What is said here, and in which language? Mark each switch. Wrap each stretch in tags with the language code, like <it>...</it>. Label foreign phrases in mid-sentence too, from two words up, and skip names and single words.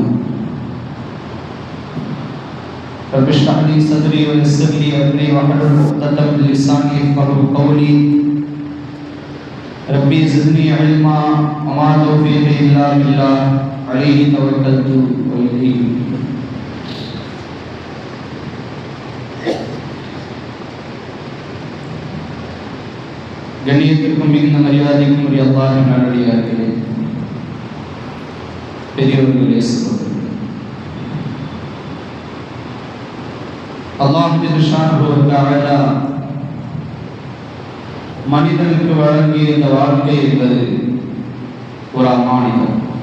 <ar>رب اشرح لي صدري ويسر لي أمري واحلل عقدة من لساني يفقهوا قولي. ربي زدني علما وما توفيقي إلا بالله عليه توكلت وإليه أنيب.</ar> <ta>கண்ணியத்திற்கும் மிகுந்த மரியாதைக்கும் உரிய அல்லாஹ்வின் நல்லடியார்களே, பெரியவர்களே, சகோதரர்களே, அல்லாஹ்</ta> <ar>جل شأنه وتعالى</ar> <ta>மனிதனுக்கு வழங்கிய இந்த வாழ்க்கை என்பது ஒரு அமானிதம்.</ta>